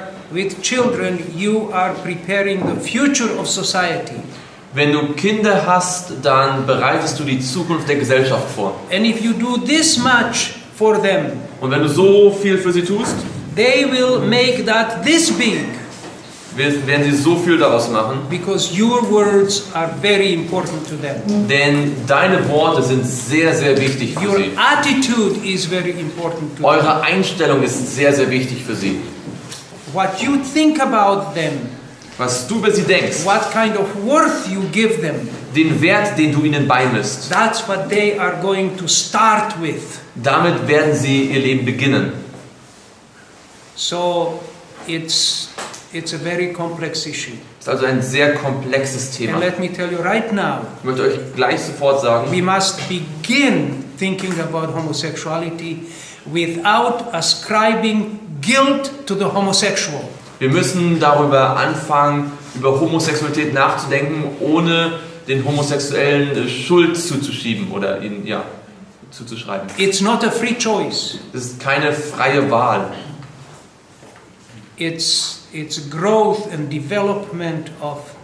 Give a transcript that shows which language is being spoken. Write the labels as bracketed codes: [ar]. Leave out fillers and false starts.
[en] With children, you are preparing the future of society. [de] Wenn du Kinder hast, dann bereitest du die Zukunft der Gesellschaft vor. [en] And if you do this much for them, [de] und wenn du so viel für sie tust, [en] they will make that this big. [de] Werden sie so viel daraus machen. [en] Because your words are very important to them. [de] Denn deine Worte sind sehr, sehr wichtig für [en] your [de] sie. [en] Attitude is very important to [de] Eure [en] them. [de] Einstellung ist sehr, sehr wichtig für sie. [en] What you think about them. [de] Was du über sie denkst. [en] What kind of worth you give them. [de] Den Wert, den du ihnen beimisst. [en] That's what they are going to start with. [de] Damit werden sie ihr Leben beginnen. [en] So it's a very complex issue. [de] Das ist also ein sehr komplexes Thema. [en] And let me tell you right now. [de] Ich möchte euch gleich sofort sagen. [en] We must begin thinking about homosexuality without ascribing guilt to the homosexual. [de] Wir müssen darüber anfangen, über Homosexualität nachzudenken, ohne den Homosexuellen Schuld zuzuschieben oder ihnen zuzuschreiben. [en] It's not a free choice. [de] Das ist keine freie Wahl. [en] It's growth and development of